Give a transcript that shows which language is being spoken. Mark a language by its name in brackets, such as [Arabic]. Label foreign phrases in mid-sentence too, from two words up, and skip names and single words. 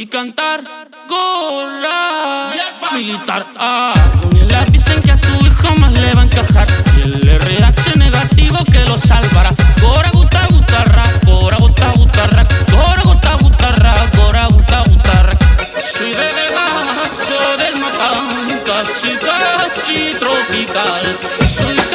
[Spanish] cantar. Gorra militar. Con el lápiz en que a tu hijo más le va a encajar. Y el RH negativo que lo salvará. [Basque] Gora guta gutarra, gora guta gutarra, gora guta gutarra, gora guta gutarra. [Spanish] Soy debajo del mapa, casi casi tropical. Soy